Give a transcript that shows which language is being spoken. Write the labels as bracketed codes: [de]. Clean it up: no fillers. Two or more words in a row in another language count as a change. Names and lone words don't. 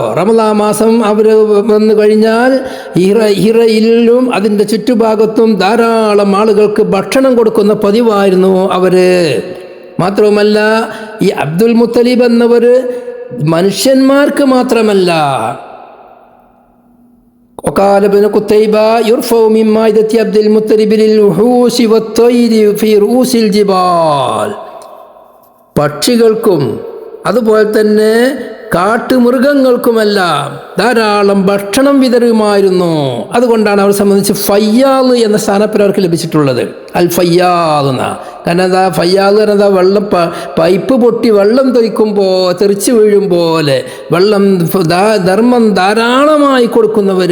[ml] റമദാൻ മാസം അവർ വന്നു കഴിഞ്ഞാൽ ഹിറയിലും അതിൻ്റെ ചുറ്റുഭാഗത്തും ധാരാളം ആളുകൾക്ക് ഭക്ഷണം കൊടുക്കുന്ന പതിവായിരുന്നു അവർ. മാത്രവുമല്ല ഈ അബ്ദുൽ മുത്തലിബ് എന്നവർ മനുഷ്യന്മാർക്ക് മാത്രമല്ല, [ar] وقال ابن قتيبة يرفع من مائدة عبد المطلب للوحوش والطير في رؤوس الجبال. [ml] പക്ഷികൾക്കും അതുപോലെ തന്നെ കാട്ടുമൃഗങ്ങൾക്കുമെല്ലാം ധാരാളം ഭക്ഷണം വിതരുമായിരുന്നു. അതുകൊണ്ടാണ് അവരെ സംബന്ധിച്ച് ഫയ്യാദ് എന്ന സ്ഥാനപ്പേര് അവർക്ക് ലഭിച്ചിട്ടുള്ളത്. അൽ ഫയ്യാദ് എന്ന. കാരണം എന്താ ഫയ്യാദ് എന്നതാ വെള്ളം പൈപ്പ് പൊട്ടി വെള്ളം തെറിച്ച് വീഴും പോലെ വെള്ളം ധർമ്മം ധാരാളമായി കൊടുക്കുന്നവർ.